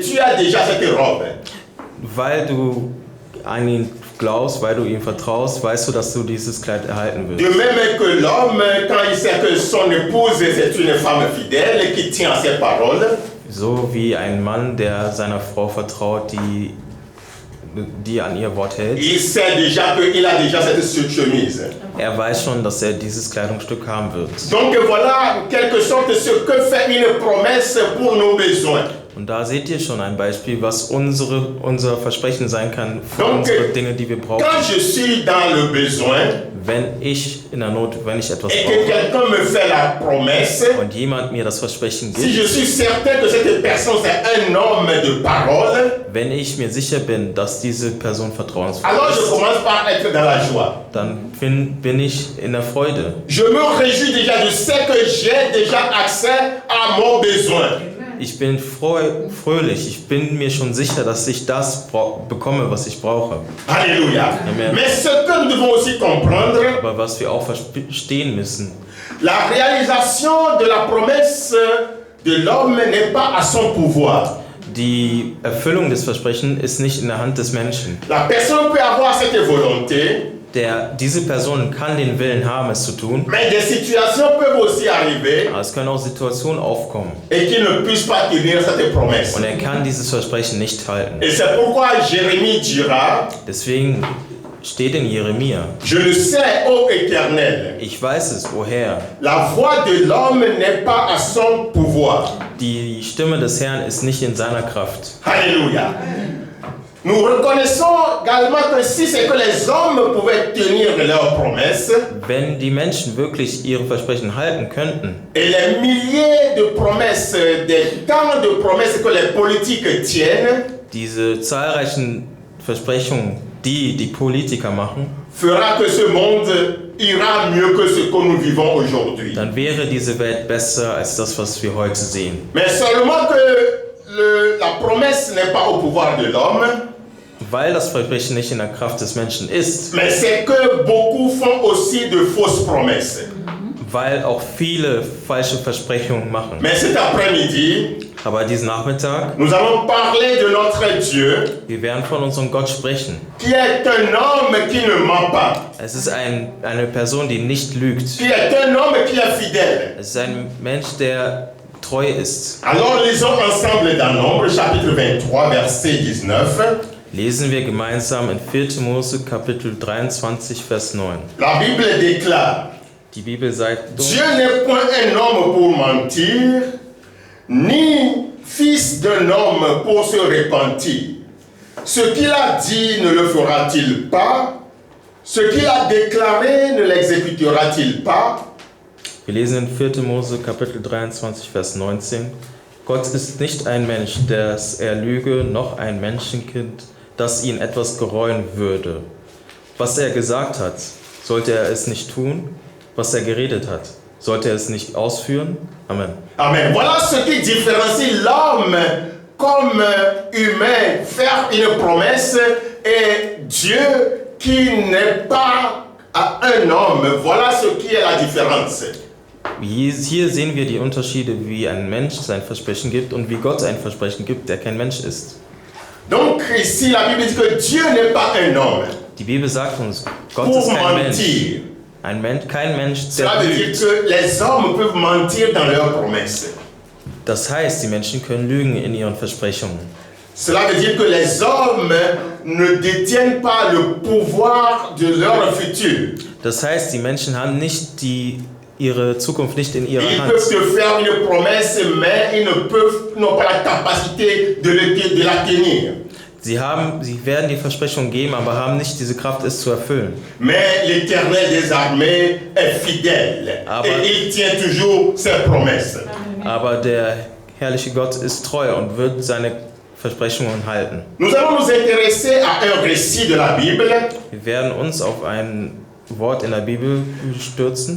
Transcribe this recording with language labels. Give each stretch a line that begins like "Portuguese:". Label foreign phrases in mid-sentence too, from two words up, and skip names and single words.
French: Tu as déjà cette robe.
German: weil du an ihn glaubst, weil du ihm vertraust, weißt du, dass du dieses Kleid erhalten
French: De
German: wirst.
French: même que l'homme, quand il sait que son épouse c'est une femme fidèle qui tient à ses paroles,
German: So wie ein Mann, der seiner Frau vertraut, die an ihr Wort hält.
French: il sait déjà qu'il a déjà cette chemise.
German: Er weiß schon, dass er dieses Kleidungsstück haben wird.
French: Donc voilà, en quelque sorte, ce que fait une promesse pour nos besoins.
German: Und da seht ihr schon ein Beispiel, was unser Versprechen sein kann für
French: Donc,
German: unsere Dinge, die wir brauchen.
French: Quand je suis dans le besoin
German: Wenn ich etwas
French: et que
German: brauche
French: quelqu'un me fait la promesse,
German: und jemand mir das Versprechen
French: si je
German: gibt,
French: suis certain que cette personne c'est un homme de parole,
German: wenn ich mir sicher bin, dass diese Person vertrauensvoll
French: alors je
German: ist,
French: commence par être dans la joie.
German: dann bin ich in der Freude.
French: Je me réjouis déjà, je sais que j'ai déjà accès à mon besoin.
German: Ich bin fröhlich, ich bin mir schon sicher, dass ich das bekomme, was ich brauche.
French: Alléluia. Amen. Mais ce que nous devons aussi comprendre,
German: Aber was wir auch verstehen müssen,
French: la réalisation de la promesse de l'homme n'est pas à son pouvoir.
German: die Erfüllung des Versprechens ist nicht in der Hand des Menschen.
French: La personne peut avoir cette volonté,
German: Diese Person kann den Willen haben, es zu tun,
French: mais des situations peuvent aussi arriver
German: aber es können auch Situationen aufkommen
French: et qu'il ne puisse pas tenir cette promesse.
German: und er kann dieses Versprechen nicht halten.
French: Et c'est pourquoi Jérémie dira,
German: Deswegen steht in Jeremia,
French: je le sais, ô Éternel,
German: ich weiß es, woher.
French: la voix de l'homme n'est pas à son pouvoir.
German: Die Stimme des Herrn ist nicht in seiner Kraft.
French: Alléluia. Nous reconnaissons également que si c'est que les hommes pouvaient tenir leurs promesses,
German: Wenn die Menschen wirklich ihre Versprechen halten könnten
French: et les milliers de promesses, des temps de promesses que les politiques tiennent,
German: diese zahlreichen Versprechungen, die Politiker machen,
French: fera que ce monde ira mieux que ce que nous vivons aujourd'hui.
German: dann wäre diese Welt besser als das, was wir heute sehen.
French: Mais seulement que la promesse n'est pas au pouvoir de l'homme,
German: Weil das Versprechen nicht in der Kraft des Menschen ist,
French: mais c'est que beaucoup font aussi de fausses promesses.
German: weil auch viele falsche Versprechungen machen.
French: Mais cet après-midi,
German: Aber diesen Nachmittag,
French: nous allons parler de notre Dieu,
German: wir werden von unserem Gott sprechen.
French: qui est un homme qui ne ment pas,
German: Es ist eine Person, die nicht lügt.
French: qui est un homme qui est fidèle.
German: Es ist ein Mensch, der treu ist.
French: Alors lisons ensemble dans Nombre, chapitre 23, verset 19.
German: Lesen wir gemeinsam in 4. Mose Kapitel 23, Vers 9.
French: La Bible déclare:
German: Die Bibel sagt,
French: Dieu n'est point un homme pour mentir, ni fils d'un homme pour se repentir. Ce qu'il a dit ne le fera-t-il pas? Ce qu'il a déclaré ne l'exécutera-t-il pas?
German: wir lesen in 4. Mose Kapitel 23, Vers 19. Gott ist nicht ein Mensch, dass er lüge, noch ein Menschenkind, das ihn etwas gereuen würde. Was er gesagt hat, sollte er es nicht tun? Was er geredet hat, sollte er es nicht ausführen? Amen. Amen.
French: Voilà ce qui différencie l'homme comme humain, faire une promesse, et Dieu qui n'est pas un homme. Voilà ce qui est la différence.
German: Hier sehen wir die Unterschiede, wie ein Mensch sein Versprechen gibt und wie Gott ein Versprechen gibt, der kein Mensch ist.
French: Donc ici, la Bible dit que Dieu n'est pas un homme
German: Die Bibel sagt uns, Gott
French: pour
German: ist kein Mensch.
French: mentir.
German: Kein Mensch,
French: Cela
German: der
French: veut dire
German: lügt.
French: que les hommes peuvent mentir dans leurs promesses.
German: Das heißt, die Menschen können lügen in ihren Versprechungen.
French: Cela veut dire que les hommes ne détiennent pas le pouvoir de leur futur.
German: Das heißt, die Menschen haben nicht ihre Zukunft nicht in ihrer
French: Ils
German: Hand.
French: peuvent te faire une promesse, mais ils n'ont pas la capacité de la tenir.
German: Sie werden die Versprechung geben, aber haben nicht diese Kraft, es zu erfüllen.
French: Mais l'Éternel des armées est fidèle et il tient toujours ses promesses.
German: Aber der herrliche Gott ist treu und wird seine Versprechungen halten.
French: Nous allons nous intéresser à un récit de la Bible
German: Wir werden uns auf ein Wort in der Bibel stürzen,